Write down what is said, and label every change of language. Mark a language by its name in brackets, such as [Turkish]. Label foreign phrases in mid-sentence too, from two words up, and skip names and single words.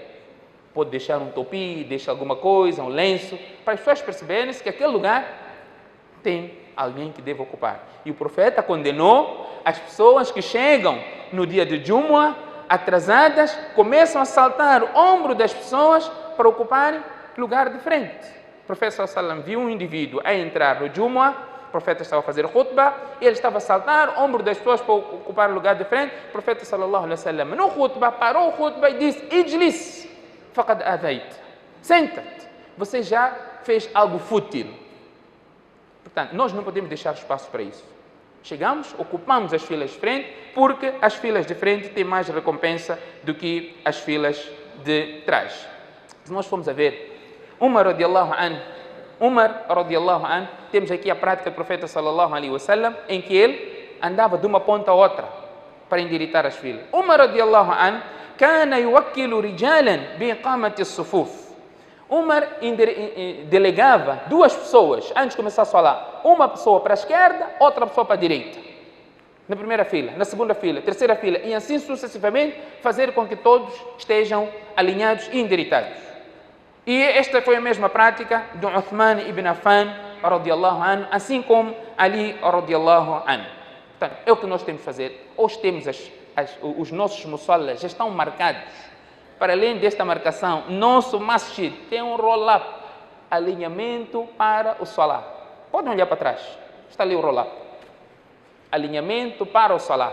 [Portuguese] Pode deixar um topi, deixar alguma coisa, um lenço, para as pessoas perceberem que aquele lugar tem alguém que deve ocupar. E o profeta condenou as pessoas que chegam no dia de Jumu'ah, atrasadas, começam a saltar o ombro das pessoas para ocuparem lugar de frente. O profeta [Arabic] صلى الله عليه وسلم [Portuguese] viu um indivíduo a entrar no Jumu'ah, o profeta estava a fazer khutbah, e ele estava a saltar o ombro das pessoas para ocupar o lugar de frente. O profeta [Arabic] صلى الله عليه وسلم [Portuguese] no khutbah parou o khutbah e disse: [Arabic] "اجلس، فقد آذيت." [Portuguese] Senta-te, você já fez algo fútil. Portanto, nós não podemos deixar espaço para isso. Chegamos, ocupamos as filas de frente, porque as filas de frente têm mais recompensa do que as filas de trás. Se nós formos a ver, [Arabic] عمر رضي الله عنه, [Portuguese] temos aqui a prática do profeta [Arabic] صلى الله عليه وسلم, [Portuguese] em que ele andava de uma ponta a outra para endireitar as filas. [Arabic] عمر رضي الله عنه كان يوكل رجالا بإقامة الصفوف. [Portuguese] Umar delegava duas pessoas antes de começar a falar. Uma pessoa para a esquerda, outra pessoa para a direita. Na primeira fila, na segunda fila, terceira fila, e assim sucessivamente, fazer com que todos estejam alinhados e endireitados. E esta foi a mesma prática de Uthman ibn Affan [Arabic] رضي الله عنه, [Portuguese] assim como Ali [Arabic] رضي الله عنه. [Portuguese] Portanto, é o que nós temos que fazer. Hoje temos os nossos musallas já estão marcados. Para além desta marcação, nosso masjid tem um roll-up, alinhamento para o salat. Podem olhar para trás, está ali o roll-up. Alinhamento para o salat.